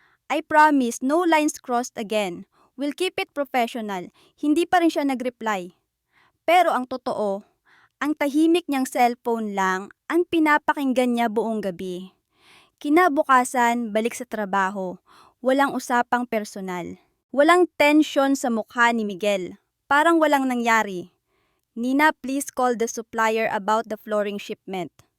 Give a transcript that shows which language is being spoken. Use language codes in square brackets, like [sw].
[en] I promise, no lines crossed again. We'll keep it professional. [tl] Hindi pa rin siya nag-reply. Pero ang totoo, ang tahimik niyang cellphone lang ang pinapakinggan niya buong gabi. Kinabukasan, balik sa trabaho. Walang usapang personal. Walang tensyon sa mukha ni Miguel. Parang walang nangyari. [en] Nina, please call the supplier about the flooring shipment.